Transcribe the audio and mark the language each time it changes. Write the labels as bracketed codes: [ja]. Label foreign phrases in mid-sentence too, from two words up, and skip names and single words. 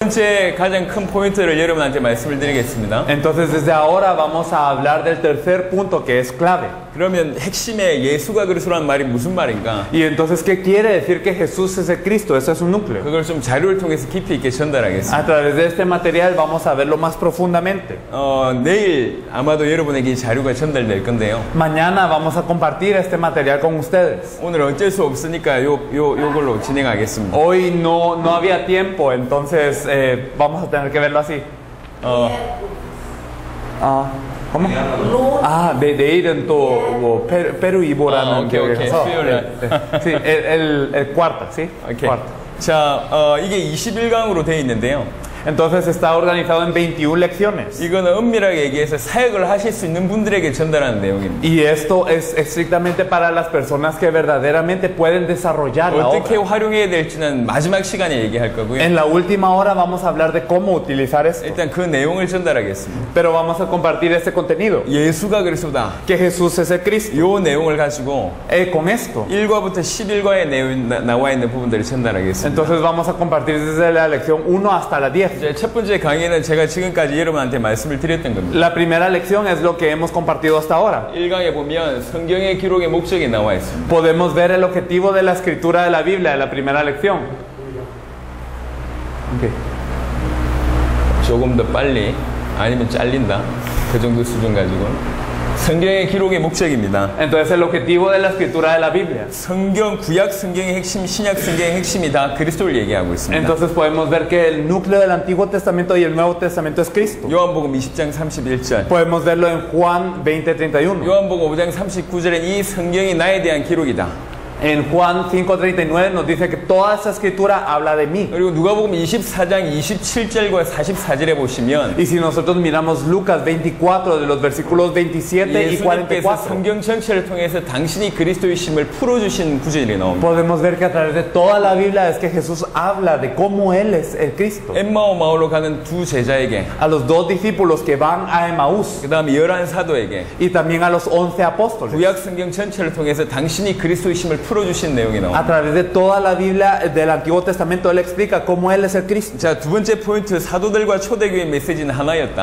[ko] 번째 가장 큰 포인트를 여러분한테 말씀을 드리겠습니다. [es] Entonces desde ahora vamos a hablar del tercer punto que es clave. [ko] 그러면 핵심의 예수가 그리스도라는 말이 무슨 말인가? [es] Y entonces, ¿qué quiere decir que Jesús es el Cristo? Ese es un núcleo. [ko] 그걸 좀 자료를 통해서 깊이 있게 전달하겠습니다. [es] A través de este material vamos a verlo más profundamente. [ko] 내일 아마도 여러분에게 이 자료가 전달될 건데요. [es] Mañana vamos a compartir este material con ustedes. [ko] 오늘 어쩔 수 없으니까 요걸로 진행하겠습니다. [es] Hoy no había tiempo, entonces vamos a tener que verlo así. ¿Cómo? [ko] 내일은 또 페루 이보라는 기억에서. [es] Sí, el cuarto, ¿sí? [en] Okay. [es] Cuarto. [ko] 자, 이게 21강으로 되어 있는데요. [es] Entonces está organizado en 21 lecciones. 이거는 엄밀하게 얘기해서 사역을 하실 수 있는 분들에게 전달하는 내용입니다. Y esto es estrictamente para las personas que verdaderamente pueden desarrollar la [ko] 어떻게 [es] obra. [ko] 활용해야 될지는 마지막 시간에 얘기할 거고요. [es] En la última hora vamos a hablar de cómo utilizar esto. 일단 그 내용을 전달하겠습니다. Pero vamos a compartir este contenido. [ko] 예수가 그리스도다. [es] Que Jesús es el Cristo. [ko] 요 내용을 가지고 [es] Con esto. [ko] 1과부터 11과의 내용 나와 있는 부분들을 전달하겠습니다. [es] Entonces vamos a compartir desde la lección 1 hasta la 10. [ko] 첫 번째 강의는 제가 지금까지 여러분한테 말씀을 드렸던 겁니다. [es] La primera lección es lo que hemos compartido hasta ahora. [ko] 1강에 보면 성경의 기록의 목적이 나와 있습니다. [es] Podemos ver el objetivo de la escritura de la Biblia en la primera lección. [en] Okay. [ko] 조금 더 빨리 아니면 잘린다. 그 정도 수준 가지고 성경의 기록의 목적입니다. [es] Entonces el objetivo de la escritura de la Biblia. [ko] 성경 구약 성경의 핵심, 신약 성경의 핵심이 다 그리스도를 얘기하고 있습니다. [es] Entonces podemos ver que el núcleo del Antiguo Testamento y el Nuevo Testamento es Cristo. [ko] 요한복음 20장 31절. [es] Podemos verlo en Juan 20:31. [ko] 요한복음 5장 39절엔 이 성경이 나에 대한 기록이다. [es] En Juan 5:39 nos dice que toda esa escritura habla de mí. [ko] 그리고 누가복음 24장 27절과 44절에 보시면 [es] Y si nosotros miramos Lucas 24 de los versículos 27 y [ko] 예수님께서 [es] 44, [ko] 성경 전체를 통해서 당신이 그리스도이심을 풀어주신 구절이 나옵니다. [es] podemos ver que a través de toda la Biblia es que Jesús habla de cómo Él es el Cristo. [ko] 엠마오 마을로 가는 두 제자에게, [es] A los dos discípulos que van a Emaús [ko] 그 다음에 11 사도에게 [es] y también a los 11 apóstoles. [ko] 구약 성경 전체를 통해서 당신이 그리스도이심을 풀어주신 내용이 [es] A [ko] 나옵니다. [es] través de toda la Biblia del Antiguo Testamento Él explica cómo Él es el Cristo. [ko] 자, 두 번째 포인트, 사도들과 초대교회 메시지는 하나였다.